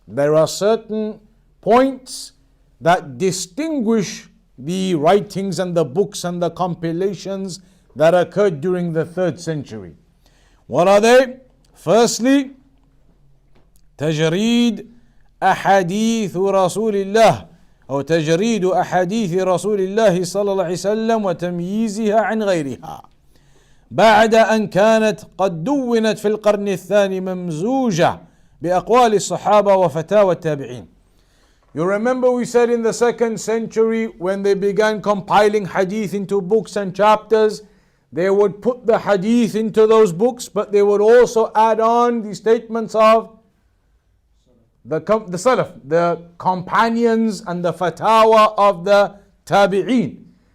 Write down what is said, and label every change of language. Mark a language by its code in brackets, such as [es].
[en] There are certain points that distinguish the writings and the books and the compilations that occurred during the 3rd century. What are they? Firstly, [ar] تجريد أحاديث رسول الله أو تجريد أحاديث رسول الله صلى الله عليه وسلم وتمييزها عن غيرها بعد أن كانت قد دونت في القرن الثاني ممزوجة بأقوال الصحابة وفتاوى التابعين. [en] You remember we said in the 2nd century, when they began compiling hadith into books and chapters, they would put the hadith into those books, but they would also add on the statements of the Salaf, the companions, and the fatwa of the tabi'een.